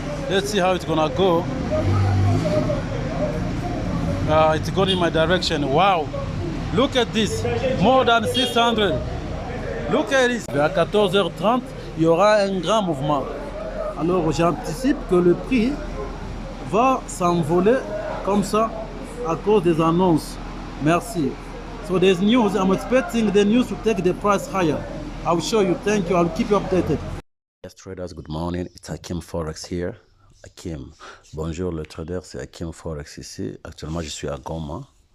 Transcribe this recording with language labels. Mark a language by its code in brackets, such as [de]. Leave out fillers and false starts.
[en] Let's see how it's gonna go. It's going in my direction. Wow, look at this, more than 600. Look at this. [fr] À 14h30, il y aura un grand mouvement. Alors j'anticipe que le prix va s'envoler comme ça à cause des annonces. Merci. [en] So there's news. I'm expecting the news to take the price higher. I'll show you. Thank you. I'll keep you updated. Yes, traders, good morning. It's Hakim Forex here. Hakim. [fr] Bonjour le trader, c'est Hakim Forex ici. Actuellement, je suis à Goma.